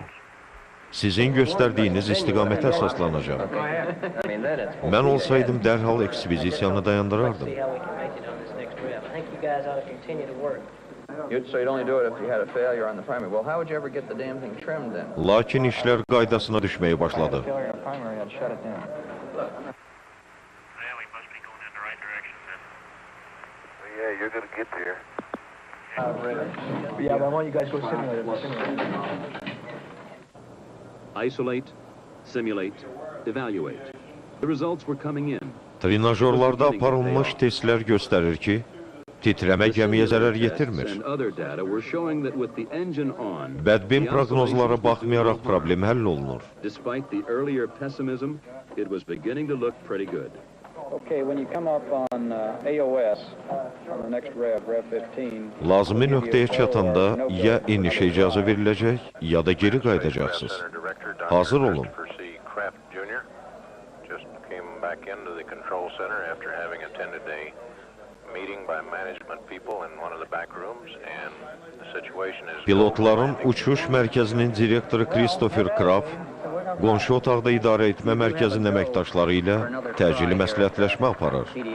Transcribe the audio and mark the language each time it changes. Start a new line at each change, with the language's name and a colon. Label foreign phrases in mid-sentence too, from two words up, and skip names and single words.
Azerbaijani: Sizin göstərdiyiniz istiqamətə əsaslanacaq. Mən olsaydım, dərhal ekspedisiyanı dayandırardım. Lakin işlər qaydasına düşməyə başladı.
English: Isolate, simulate, evaluate. The results were coming in.
Azerbaijani: Trenajorlarda aparılmış testlər göstərir ki, titrəmə gəmiyə zərər yetirmir. Bədbin proqnozlara baxmayaraq problem həll olunur.
English: Despite the earlier pessimism, it was beginning to look pretty good. Okay, when you come up on AOS, on the next rev 15...
Azerbaijani: Lazımi nöqtəyə çatanda ya enişə icazə veriləcək, ya da geri qayıdacaqsınız. Hazır olun. Pilotların uçuş mərkəzinin direktoru Christopher Kraft, qonşu otaqda idarə etmə mərkəzinin əməkdaşları ilə təcili məsləhətləşmə aparır.